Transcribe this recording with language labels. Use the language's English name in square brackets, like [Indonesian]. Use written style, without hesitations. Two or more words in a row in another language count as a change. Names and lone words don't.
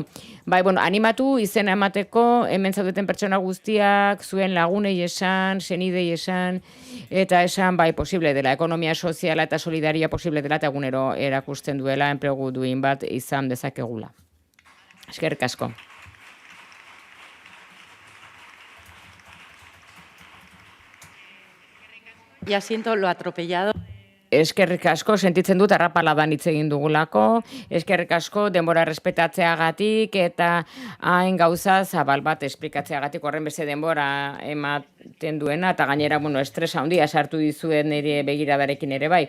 [Basque] Bai, animatu izena emateko, hemen zaudeten pertsona guztiak, zuen lagunei esan, senidei esan, eta esan, bai, posible dela, ekonomia soziala eta solidaria posible dela, eta egunero erakusten duela, enplegu duin bat izan dezakegula. Eskerrik asko. [Spanish] Ya siento lo atropellado. [Basque] eskerrik asko, sentitzen dut arrapaladan hitz egin dugulako, eskerrik asko denbora respetatzeagatik eta hain gauza zabal bat esplikatzeagatik horren beste denbora ematen duena, eta gainera, estresa handia sartu dizuen nire begiradarekin ere bai.